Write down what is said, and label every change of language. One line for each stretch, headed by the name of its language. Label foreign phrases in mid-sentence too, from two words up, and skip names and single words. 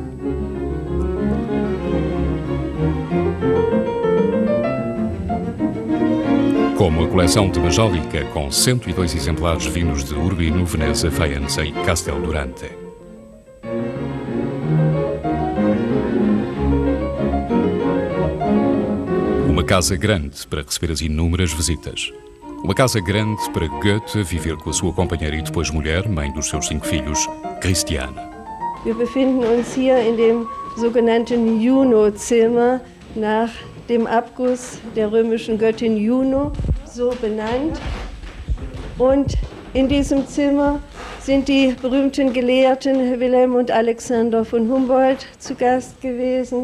Portuguese: Como a coleção de Majolica, com 102 exemplares vindos de Urbino, Veneza, Faenza e Castel Durante. Uma casa grande para receber as inúmeras visitas. Uma casa grande para Goethe viver com a sua companheira e depois mulher, mãe dos seus 5 filhos, Christiane.
German: Wir befinden uns hier in dem sogenannten Juno-Zimmer nach dem Abguss der römischen Göttin Juno, so benannt. Und in diesem Zimmer sind die berühmten Gelehrten Wilhelm und Alexander von Humboldt zu Gast gewesen.